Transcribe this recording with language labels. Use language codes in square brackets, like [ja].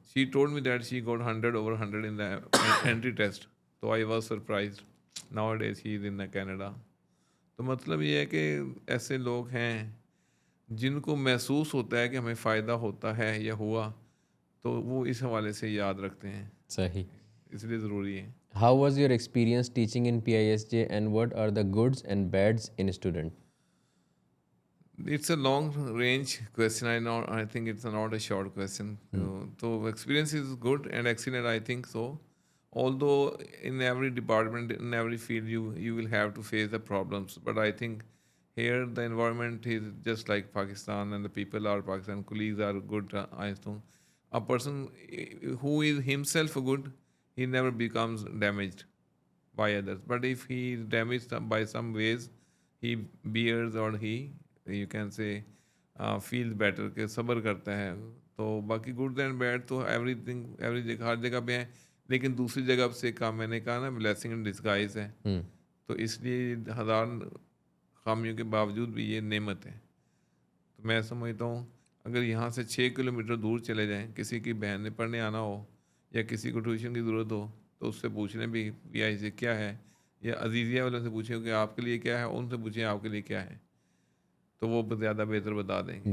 [en] She told me that she got 100/100 in the entry test. तो I was surprised. Nowadays he is in Canada. [hi] तो मतलब ये है कि ऐसे लोग हैं जिनको महसूस होता है कि हमें फ़ायदा होता है या हुआ, तो वो इस हवाले से याद रखते हैं, सही। इसलिए ज़रूरी है। [en] How was your experience teaching in PISJ and what are the goods and bads in student? It's a long range question. I think it's not a short question. Hmm. So experience is good and excellent, I think so. Although in every department, in every field, you will have to face the problems. But I think here the environment is just like Pakistan, and the people are Pakistan. Colleagues are good. I think a person who is himself good, he never becomes damaged by others. But if he is damaged by some ways, he bears, or he you can say feel better [hi] के सब्र करता है। तो बाकी good and bad तो everything, every जगह, हर जगह पे है। लेकिन दूसरी जगह से काम, मैंने कहा ना, ब्लेसिंग इन डिस्गाइज है। Hmm. तो इसलिए हज़ार खामियों के बावजूद भी ये नेमत है। तो मैं समझता हूँ अगर यहाँ से 6 किलोमीटर दूर चले जाएं, किसी की बहन ने पढ़ने आना हो या किसी को ट्यूशन की ज़रूरत हो, तो उससे पूछ लें भी PI से क्या है, या अजीज़िया वाले से पूछें कि आपके लिए क्या है, उनसे पूछें आपके लिए क्या है, तो वो ज़्यादा बेहतर बता देंगे।